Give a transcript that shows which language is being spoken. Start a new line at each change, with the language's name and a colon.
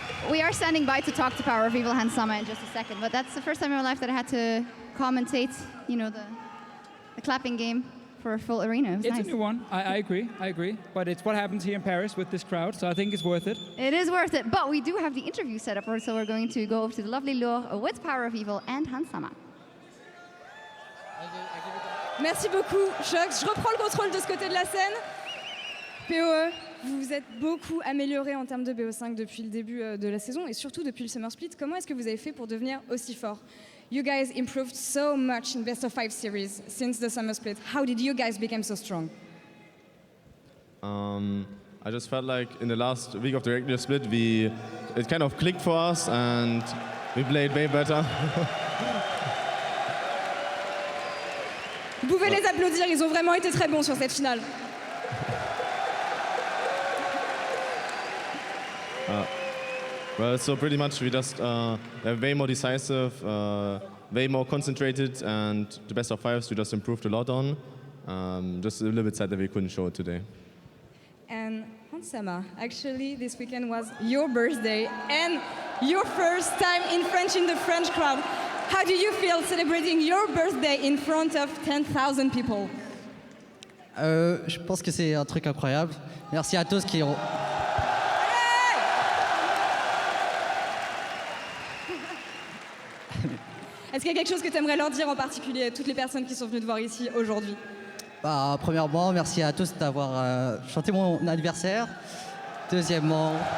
English: We are standing by to talk to PowerOfEvil Hansama in just a second, but that's the first time in my life that I had to commentate, the clapping game for a full arena. It's nice. A new one. I agree. But it's what happens here in Paris with this crowd, so I think it's worth it. It is worth it, but we do have the interview set up, so we're going to go over to the lovely Laure with PowerOfEvil and Hansama.
French: Merci beaucoup, Sjokz. Je reprends le contrôle de ce côté de la scène. PoE, vous vous êtes beaucoup amélioré en termes de BO5 depuis le début de la saison et surtout depuis le Summer Split. Comment est-ce que vous avez fait pour devenir aussi fort?
English: You guys improved so much in Best of 5 series since the Summer Split. How did you guys become so strong? I just felt like in the last week of the regular split, it kind of clicked for us and we played way better.
French: Vous pouvez les applaudir, ils ont vraiment été très bons sur cette finale.
English: Well, so pretty much we just are way more decisive. way more concentrated, and the best of fives we just improved a lot on. Just a little bit sad that we couldn't show it today. And Hansama, actually this weekend was your birthday and your first time in the French crowd. How do you feel celebrating your birthday in front of 10,000 people?
French: Je pense que c'est un truc incroyable. Merci à tous qui ont... Est-ce qu'il y a quelque chose que tu aimerais leur dire en particulier à toutes les personnes qui sont venues te voir ici aujourd'hui? Bah, premièrement, merci à tous d'avoir chanté mon anniversaire. Deuxièmement...